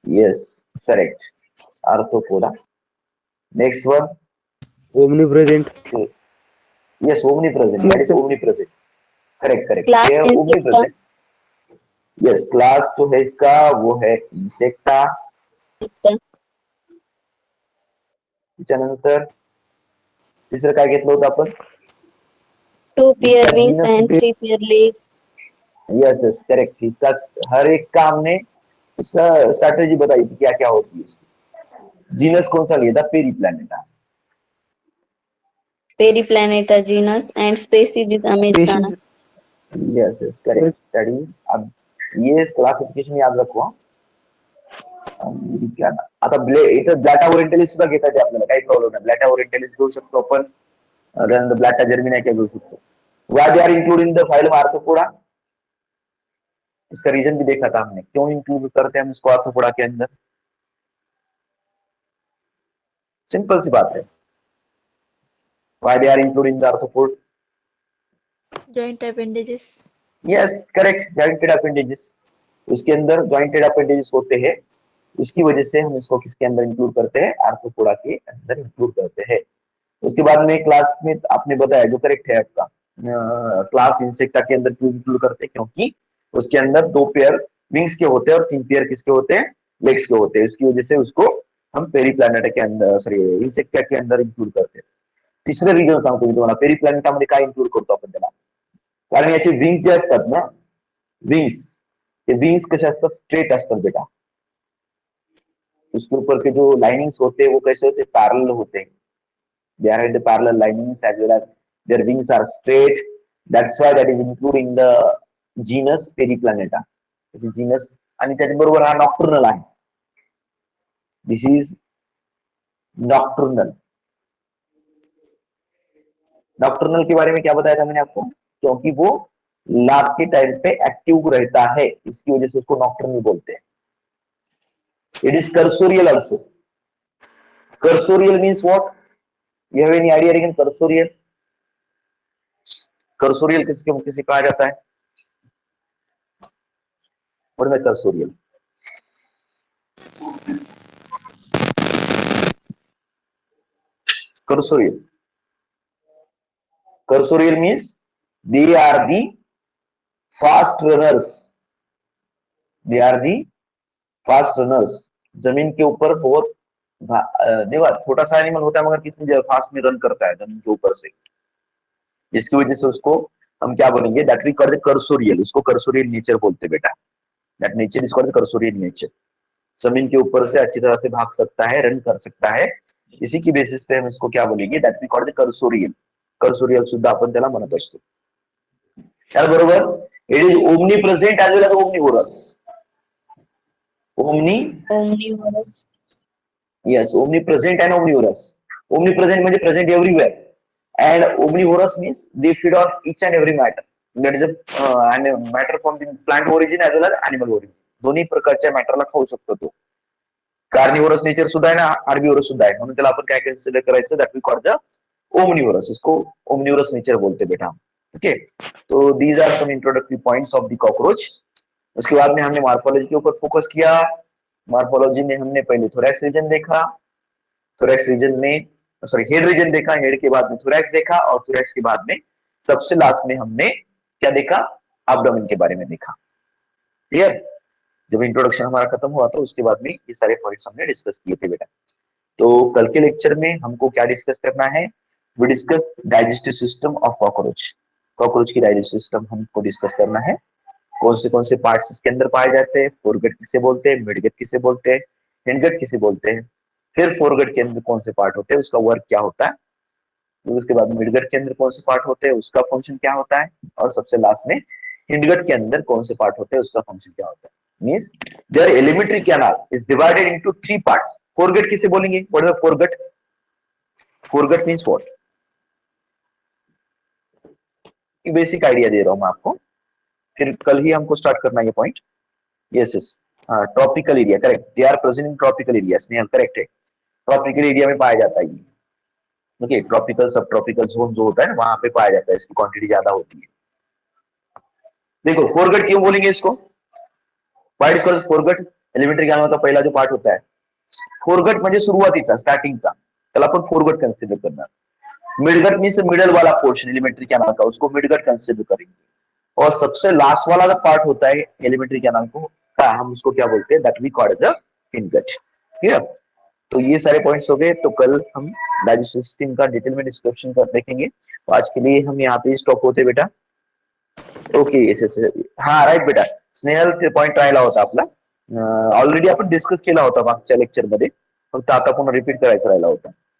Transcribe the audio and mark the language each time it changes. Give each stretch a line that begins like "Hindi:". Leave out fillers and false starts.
English: Yes correct, arthropoda. Next one, omnipresent, yes omnipresent, that is omnipresent, correct correct, class
Hindi: ये
English: insecta, omnipresent.
Hindi: Yes, class जो है इसका वो है इंसेक्टा।
Marathi: त्याच्यानंतर तिसरं काय घेतलं होतं आपण?
English: 2 pair
Hindi: इसका
English: wings जीनस, and 3 pair legs.
Hindi: Yes yes correct, इसका हर एक का हमने इसका स्ट्रैटेजी बताई थी क्या क्या होती है इसकी। जीनस कौन सा लिया था? Periplaneta.
English: Periplaneta genus and species is Americana. Species. Yes yes correct, that is.
Hindi: अब ये क्लासिफिकेशन याद रखवा। अमेरिकाना।
Marathi: आता इथं ब्लॅटा ओरिएंटलिस सुद्धा घेता येते आपल्याला, काही प्रॉब्लेम नाही, ब्लॅटा ओरिएंटलिस घेऊ शकतो आपण, त्यानंतर ब्लॅटा जर्मिनाका घेऊ शकतो।
English: why they are including the phylum Arthropoda,
Hindi: इसका रीजन भी देखा था हमने, क्यों इंक्लूड करते हैं हम इसको आर्थ्रोपोडा के अंदर। सिंपल सी बात है,
English: Why they are including the arthropod. Joint appendages.
Hindi: Yes correct, jointed appendages, उसके अंदर जॉइंटेड अपेंडेजेस होते हैं, उसकी वजह से हम इसको किसके अंदर इंक्लूड करते हैं? आर्थ्रोपोडा के अंदर इंक्लूड करते हैं। उसके बाद में क्लास में आपने बताया जो करेक्ट है आपका, क्लास इंसेक्टा के अंदर क्यों इंक्लूड करते हैं? क्योंकि उसके अंदर 2 पेयर विंग्स के होते हैं और 3 पेयर किसके होते हैं? लेग्स के होते हैं, उसकी वजह से उसको हम पेरीप्लैनेटा के अंदर, सॉरी इंसेक्टा के अंदर इंक्लूड करते हैं।
Marathi: तिसरं रिजन सांगतो मी तुम्हाला, पेरीप्लॅनेटामध्ये काय इंक्लूड करतो आपण त्याला, कारण याचे विंग्स जे असतात ना, विंग्स, ते विंग्स कसे असतात? स्ट्रेट असतात बेटा।
Hindi: उसके ऊपर के जो लाइनिंग्स होते हैं वो कैसे होते? पैरेलल होते हैं।
English: They are in the parallel linings as well as their wings are straight. That's why that is including the genus Periplaneta. This is genus,
Marathi: आणि त्याच्याबरोबर हा नॉक्टर्नल आहे.
English: This is nocturnal.
Hindi: नॉक्टर्नल के बारे में क्या बताया था मैंने आपको? क्योंकि वो रात के टाइम पे एक्टिव रहता है, इसकी वजह से उसको नॉक्टर्नल बोलते हैं।
English: It is cursorial also. Cursorial means what? You have any idea regarding cursorial?
Hindi: Cursorial किसे कहा जाता है?
English: What is the cursorial? Cursorial. Cursorial means they are the fast runners. They are the fast runners.
Hindi: जमीन के ऊपर बहुत देखा, छोटा सा एनिमल होता है मगर कितनी फास्ट में रन करता है जमीन के ऊपर से, जिसकी वजह से उसको हम क्या बोलेंगे?
English: That we called cursorial.
Hindi: उसको कर्सोरियल नेचर बोलते बेटा।
English: That nature is called cursorial nature.
Hindi: जमीन के ऊपर से अच्छी तरह से भाग सकता है, रन कर सकता है, इसी की बेसिस पे हम इसको क्या बोलेंगे?
English: That we called cursorial.
Marathi: Cursorial सुद्धा आपण त्याला म्हणत असतो। त्याबरोबर
English: It is omnipresent as well as omnivorous. Omnivorous, Yes, omnipresent and omnivorous. Omnipresent
Marathi: म्हणजे
English: present everywhere, and omnivorous means they feed on each and every matter. That is a matter from the plant origin as well as animal origin.
Marathi: दोन्ही प्रकारच्या मॅटरला खाऊ शकतो तो। Carnivorous nature सुद्धा आहे ना, हार्बिवोरस सुद्धा आहे, म्हणून त्याला आपण काय कन्सिडर करायचं?
English: That we call the omnivorous.
Hindi: इसको ओमनिवोरस नेचर बोलते बेटा। ओके, तो
English: These are some introductory points of the cockroach.
Hindi: उसके बाद में हमने मॉर्फोलॉजी के ऊपर फोकस किया। मॉर्फोलॉजी में हमने पहले थोरैक्स रीजन देखा, थोरैक्स रीजन में सॉरी हेड रीजन देखा, हेड के बाद में थोरैक्स देखा, और थोरैक्स के बाद में सबसे लास्ट में हमने क्या देखा? एब्डोमेन के बारे में देखा। क्लियर? जब इंट्रोडक्शन हमारा खत्म हुआ तो उसके बाद में ये सारे पॉइंट्स हमने डिस्कस किए थे बेटा। तो कल के लेक्चर में हमको क्या डिस्कस करना है?
English: We discuss digestive system of cockroach.
Hindi: Cockroach की डाइजेस्टिव सिस्टम हमको डिस्कस करना है। कौन से पार्ट्स इसके अंदर पाए जाते हैं, फोरगट किसे बोलते हैं, मिडगट किसे बोलते हैं, हिंडगट किसे बोलते हैं, फिर फोरगट के अंदर कौन से पार्ट होते हैं, उसका वर्क क्या होता है, फिर उसके बाद मिडगट के अंदर कौन से पार्ट होते हैं उसका फंक्शन क्या होता है, और सबसे लास्ट में हिंडगट के अंदर कौन से पार्ट होते हैं उसका फंक्शन क्या होता है।
English: Means there elementary canal is divided into 3 parts.
Hindi: Foregut किसे बोलेंगे,
English: What is foregut? Foregut means what?
Hindi: Basic idea दे रहा हूं मैं आपको, फिर कल ही हमको स्टार्ट करना है ये point. Yes yes, tropical area, correct,
English: they are present in tropical area,
Hindi: Snehal correct है, ट्रॉपिकल एरिया में पाया जाता है ये। ओके, ट्रॉपिकल सब ट्रॉपिकल जोन जो होता है ना वहां पे पाया जाता है, इसकी क्वांटिटी ज्यादा होती है। देखो फोरगट क्यों बोलेंगे इसको,
English: Why is called foregut?
Hindi: Elementary canal का पहिला जो पार्ट होता है
Marathi: फोरगट म्हणजे सुरुवातीचा, स्टार्टिंगचा, त्याला आपण फोरगट कन्सिडर करणार।
Hindi: मिडगट मीन्स मिडल वाला पोर्शन एलिमेंटरी कैनाल का, उसको मिडगट कंसिडर करेंगे। और सबसे लास्ट वाला जो पार्ट होता है एलिमेंटरी कैनाल को का, हम उसको क्या बोलते हैं,
English: That we call the hindgut.
Hindi: Clear? तो ये सारे पॉइंट्स हो गए, तो कल हम डाइजेस्टिव सिस्टम का डिटेल में डिस्क्रिप्शन कर देखेंगे। तो आज के लिए हम यहाँ पे स्टॉप होते बेटा।
Marathi: ओके, हा राईट बेटा, स्नेहल ते पॉइंट राहिला होता आपला, ऑलरेडी आपण डिस्कस केला होता मागच्या लेक्चर मध्ये, फक्त आता पुन्हा रिपीट करायचा राहिला होता।